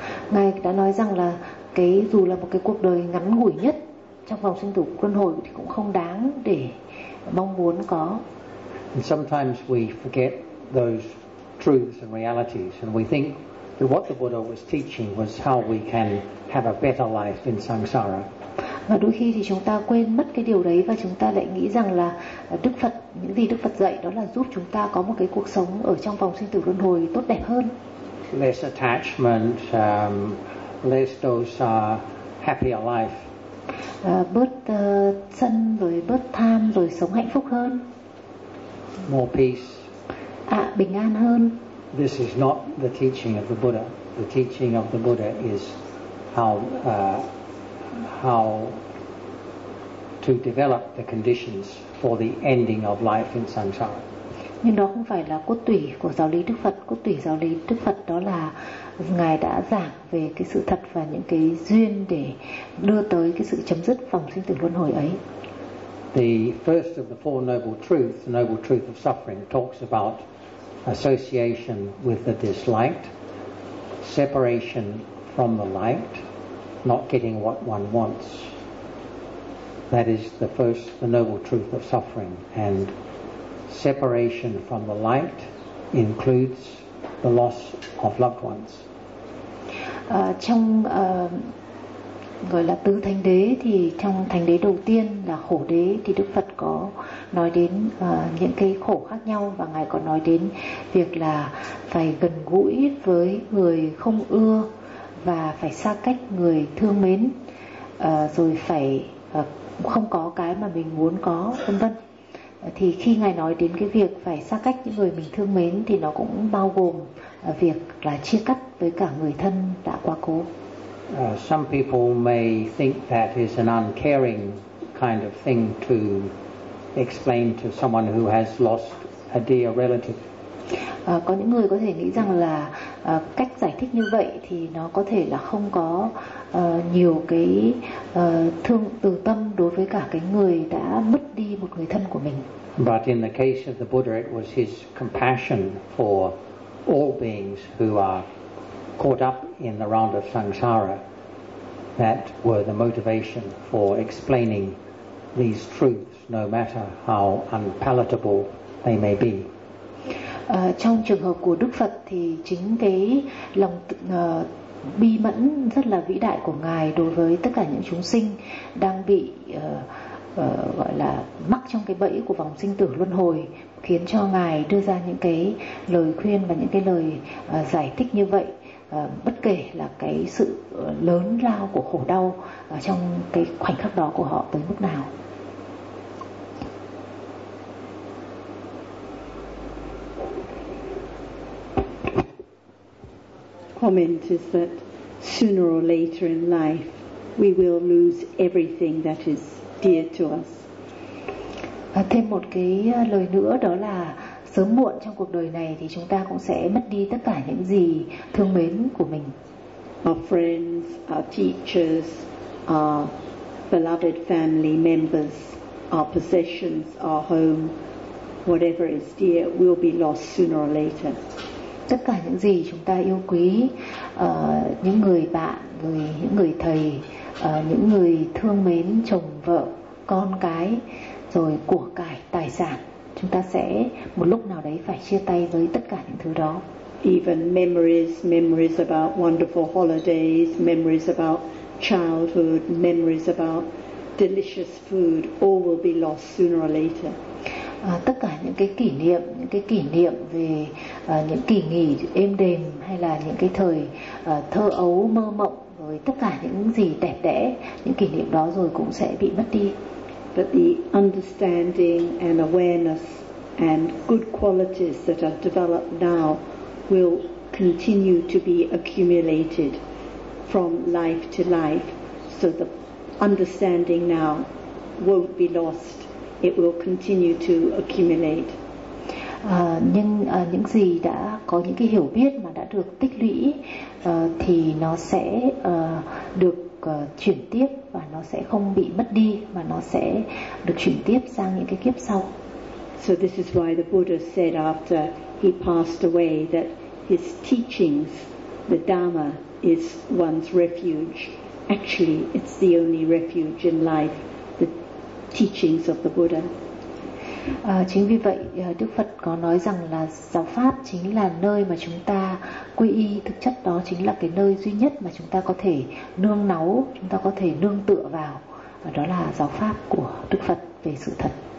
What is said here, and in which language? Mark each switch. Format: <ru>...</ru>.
<vi>Ngài đã nói rằng là cái dù là một cái cuộc đời ngắn ngủi nhất trong vòng sinh tử luân hồi thì cũng không đáng để mong muốn có.</vi> <en>And sometimes we forget those truths and realities, and we think So what the Buddha was teaching was how we can have a better life in samsara.</en> <vi>Và đôi khi thì chúng ta quên mất cái điều đấy và chúng ta lại nghĩ rằng là Đức Phật, những gì Đức Phật dạy đó là giúp chúng ta có một cái cuộc sống ở trong vòng sinh tử luân hồi tốt đẹp hơn.</vi> <en>Less attachment, less dosa, happier life.</en> <vi>Bớt sân rồi bớt tham rồi sống hạnh phúc hơn.</vi> <en>More peace.</en> <vi>Bình an hơn.</vi> <en>This is not the teaching of the Buddha. The teaching of the Buddha is how to develop the conditions for the ending of life in samsara.</en> <vi>Nhưng đó không phải là cốt tủy của giáo lý Đức Phật. Cốt tủy giáo lý Đức Phật đó là Ngài đã giảng về cái sự thật và những cái duyên để đưa tới cái sự chấm dứt vòng sinh tử luân hồi ấy.</vi> <en>The first of the four noble truths, the noble truth of suffering, talks about association with the disliked, separation from the liked, not getting what one wants. That is the first, the noble truth of suffering. And separation from the liked includes the loss of loved ones.</en> <vi>Trong gọi là tứ thánh đế thì trong thánh đế đầu tiên là khổ đế thì Đức Phật có nói đến những cái khổ khác nhau và Ngài có nói đến việc là phải gần gũi với người không ưa và phải xa cách người thương mến, rồi phải không có cái mà mình muốn có, vân vân. Thì khi Ngài nói đến cái việc phải xa cách những người mình thương mến thì nó cũng bao gồm việc là chia cắt với cả người thân đã qua cố.</vi> <en>Some people may think that is an uncaring kind of thing to explain to someone who has lost a dear relative.</en> <vi>Có những người có thể nghĩ rằng là cách giải thích như vậy thì nó có thể là không có nhiều cái thương từ tâm đối với cả cái người đã mất đi một người thân của mình.</vi> <en>But in the case of the Buddha, it was his compassion for all beings who are caught up in the round of samsara that were the motivation for explaining these truths, no matter how unpalatable they may be.</en> <vi>Trong trường hợp của Đức Phật thì chính cái lòng bi mẫn rất là vĩ đại của Ngài đối với tất cả những chúng sinh đang bị gọi là mắc trong cái bẫy của vòng sinh tử luân hồi khiến cho Ngài đưa ra những cái lời khuyên và những cái lời giải thích như vậy, bất kể là cái sự lớn lao của khổ đau trong cái khoảnh khắc đó của họ tới mức nào.</vi> <en>Comment is that sooner or later in life we will lose everything that is dear to us.</en> <vi>Thêm một cái lời nữa đó là sớm muộn trong cuộc đời này thì chúng ta cũng sẽ mất đi tất cả những gì thương mến của mình.</vi> <en>Our friends, our teachers, our beloved family members, our possessions, our home, whatever is dear will be lost sooner or later.</en> <vi>Tất cả những gì chúng ta yêu quý, những người bạn, những người thầy, những người thương mến, chồng, vợ, con cái, rồi của cải, tài sản, chúng ta sẽ một lúc nào đấy phải chia tay với tất cả những thứ đó.</vi> <en>Even memories about wonderful holidays, memories about childhood, memories about delicious food, all will be lost sooner or later.</en> <vi>Tất cả những cái kỷ niệm, những cái kỷ niệm về những kỳ nghỉ êm đềm hay là những cái thời thơ ấu mơ mộng, rồi tất cả những gì đẹp đẽ, những kỷ niệm đó rồi cũng sẽ bị mất đi.</vi> <en>But the understanding and awareness and good qualities that are developed now will continue to be accumulated from life to life, so the understanding now won't be lost. It will continue to accumulate.</en> <vi>Nhưng những gì đã có những cái hiểu biết mà đã được tích lũy thì nó sẽ được chuyển tiếp và nó sẽ không bị mất đi mà nó sẽ được chuyển tiếp sang những cái kiếp sau.</vi> <en>So this is why the Buddha said after he passed away that his teachings, the Dhamma, is one's refuge. Actually, it's the only refuge in life. Teachings of the Buddha.</en> <vi>Chính vì vậy Đức Phật có nói rằng là giáo pháp chính là nơi mà chúng ta quy y, thực chất đó chính là cái nơi duy nhất mà chúng ta có thể nương náu, chúng ta có thể nương tựa vào, và đó là giáo pháp của Đức Phật về sự thật.</vi>